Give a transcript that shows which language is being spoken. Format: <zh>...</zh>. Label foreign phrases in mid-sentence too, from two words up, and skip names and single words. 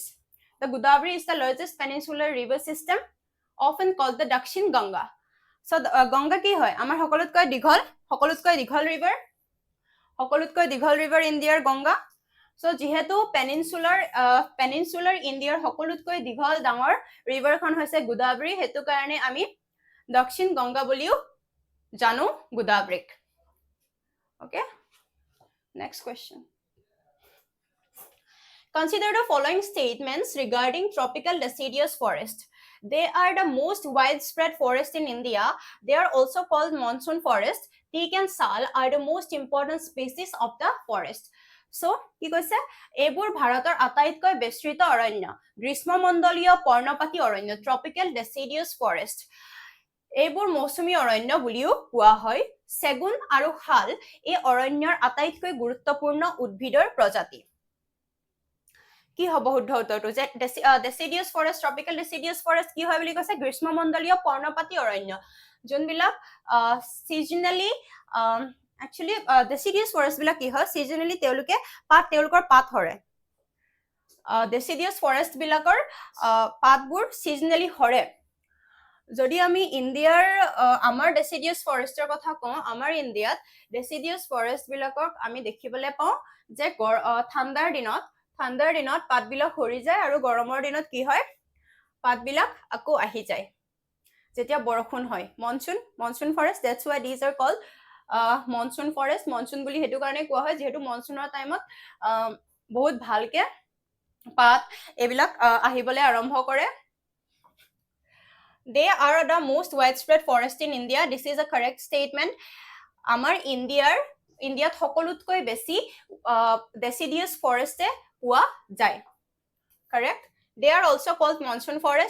<en>The Godavari is the largest peninsular river system, often called the Dakshin Ganga.</en> <as>So Ganga কি হয়? আমাৰ সকলোতকৈ দীঘল river, ইণ্ডিয়াৰ গংগা. So যিহেতু</as> <en>peninsular Indiaৰ</en> <as>সকলোতকৈ দীঘল ডাঙৰ ৰিভাৰখন হৈছে গোদাবৰী, হেতু কাৰণে আমি দক্ষিণ গংগা বুলিও জানো গোদাবৰীক.</as> <en>Okay, next question. Consider the following statements regarding tropical deciduous forest. They are the most widespread forest in India. They are also called monsoon forest. Teak and sal are the most important species of the forest. So,</en> <as>কি কৈছে? এইবোৰ ভাৰতৰ আটাইতকৈ বিস্তৃত অৰণ্য, গ্ৰীষ্মমণ্ডলীয় পৰ্ণপাতী অৰণ্য,</as> <en>tropical deciduous forest.</en> <as>এইবোৰ মৌচুমী অৰণ্য বুলিও কোৱা হয়. চেগুন আৰু শাল এই অৰণ্যৰ আটাইতকৈ গুৰুত্বপূৰ্ণ উদ্ভিদৰ প্ৰজাতি. কি হ'ব শুদ্ধ উত্তৰটো? যে</as> <en>deciduous forest, tropical deciduous forest</en> <as>কি হয় বুলি কৈছে? গ্ৰীষ্মমণ্ডলীয় পৰ্ণপাতী অৰণ্য, যোনবিলাক</as> <en>seasonally actually deciduous forest</en> <as>বিলাক কি হয়? seasonally তেওঁলোকৰ পাত সৰে.</as> <en>deciduous forest</en> <as>বিলাকৰ পাতবোৰ seasonally সৰে. যদি আমি ইণ্ডিয়াৰ আমাৰ</as> <en>deciduous forestৰ</en> <as>কথা কওঁ, আমাৰ ইণ্ডিয়াত</as> <en>deciduous forest</en> <as>বিলাকক আমি দেখিবলৈ পাওঁ যে ঠাণ্ডাৰ দিনত পাতবিলাক সৰি যায় আৰু গৰমৰ দিনত কি হয়? পাতবিলাক আকৌ আহি যায় যেতিয়া বৰষুণ হয়.</as> <en>monsoon forest, that's why these are called monsoon forest.</en> <as>মনসুন বুলি হেতু কাৰণে কোৱা হয় যেহেতু</as> <en>monsoonৰ timeত</en> <as>বহুত ভালকে পাত এইবিলাক আহিবলৈ আৰম্ভ কৰে.</as> <en>They are the most widespread forest in India. This is a correct statement.</en> <as>আমাৰ ইণ্ডিয়াত সকলোতকৈ বেছি</as> <en>deciduous forest</en> <as>পোৱা যায়.</as> <en>Correct? They are also called monsoon forest.</en>